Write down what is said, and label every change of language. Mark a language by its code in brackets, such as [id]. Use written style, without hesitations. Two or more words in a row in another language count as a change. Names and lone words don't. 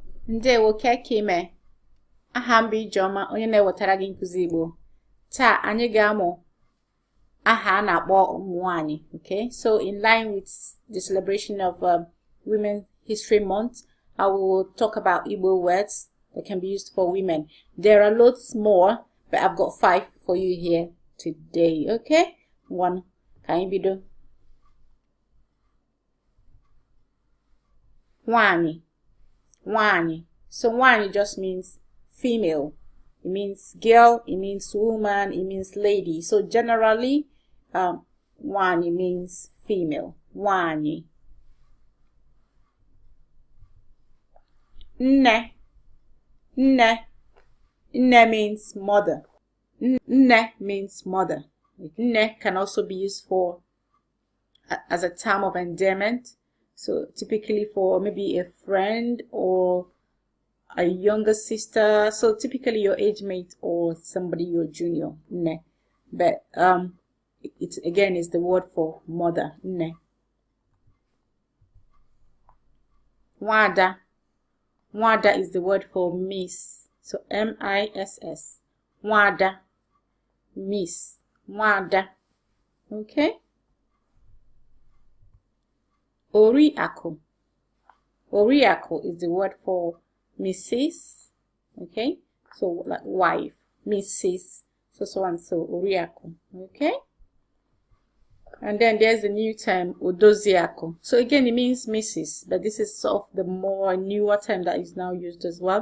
[ig] Ndewo kekime. Aha m bụ Ijeọma, onye na-ewetara gị nkuzi Igbo. Taa anyị ga-amụ aha a na-akpọ nwanyị. [en] Okay, so in line with the celebration of Women's History Month, I will talk about Igbo words that can be used for women. There are loads more, but I've got 5 for you here today. Okay, one. Can you be do? [ig] Nwanyị. [en] Nwanyị. So nwanyị just means female. It means girl, it means woman, it means lady. So generally, nwanyị means female. [ig] Nwanyị. Nne. [en] Nne. Nne means mother. Nne means mother. Nne can also be used for as a term of endearment. So typically for maybe a friend or a younger sister. So typically your age mate or somebody your junior. [ig] Nne. [en] But it again is the word for mother. [ig] Nne. Nwata. [en] Nwata is the word for miss. So M-I-S-S. [ig] Nwata. Miss. Nwata. Okay. Oriakụ. [en] Oriakụ is the word for Mrs. Okay. So like wife. Mrs. So and so. Oriakụ. Okay. And then there's a new term, Odoziakụ. So again, it means Mrs. But this is sort of the more newer term that is now used as well.